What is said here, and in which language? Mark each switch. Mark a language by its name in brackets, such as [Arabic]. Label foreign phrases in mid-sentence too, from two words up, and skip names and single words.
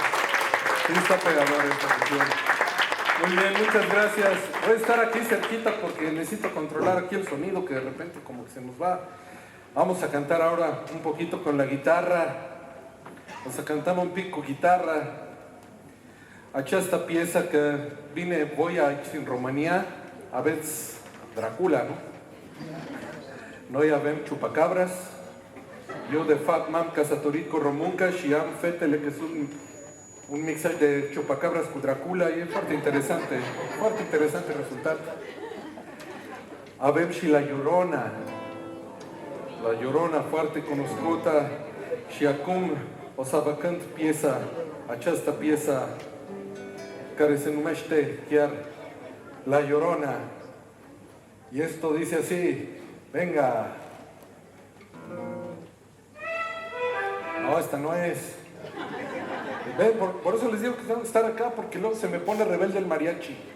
[Spanish] Sí está pegadora esta canción. Muy bien, muchas gracias. Voy a estar aquí cerquita porque necesito controlar aquí el sonido que de repente como que se nos va. Vamos a cantar ahora un poquito con la guitarra. Vamos a cantar un pico guitarra. [Romanian] Această piesă că vine voi aici în România, aveți Dracula, nu? Noi avem chupacabras. Eu de fapt m-am căsătorit cu o româncă și am fetele că sunt un mixaj de chupacabras cu Dracula. E foarte interesante rezultat. Avem și la Llorona foarte cunoscută și acum o să vă cânt această piesă care se numește chiar La Llorona. [Spanish] Y esto dice así, venga. No, esta no es. Ven, por eso les digo que tengo que estar acá, porque luego se me pone rebelde el mariachi.